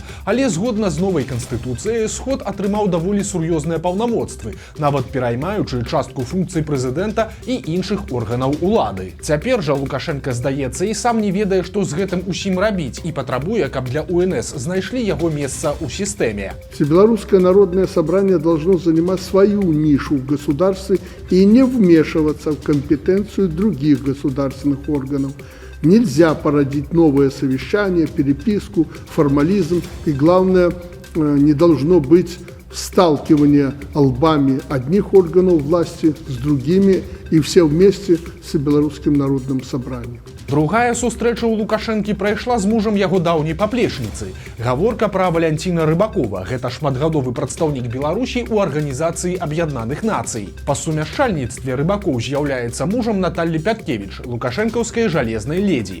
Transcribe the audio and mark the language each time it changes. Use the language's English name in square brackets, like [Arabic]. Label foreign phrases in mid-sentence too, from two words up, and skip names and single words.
[Belarusian] Але згодна з новай канстытуцыяй сход атрымаў даволі сур'ёзныя паўнамоцтвы, нават пераймаючы частку функцый прэзідэнта і іншых органаў улады. Цяпер жа Лукашенко, здаецца, і сам не ведае, што з гэтым усім рабіць, і патрабуе, каб для УНС знайшлі яго месца ў сістэме. [Russian] Всебелорусское народное собрание должно занимать свою нишу в государстве и не вмешиваться в компетенцию других государственных органов. Нельзя породить новое совещание, переписку, формализм, и главное, не должно быть сталкивания лбами одних органов власти с другими и все вместе с Белорусским народным собранием. [Belarusian] Другая сустрэча ў Лукашэнкі прайшла з мужам яго даўняй паплечніцы. Гаворка пра Валянціна Рыбакова, гэта шматгадовы прадстаўнік Беларусі ў Арганізацыі Аб'яднаных Нацый. Па сумяшчальніцтве Рыбакоў з'яўляецца мужам Наталлі Пяткевіч, лукашэнкаўскай жалезнай ледзі.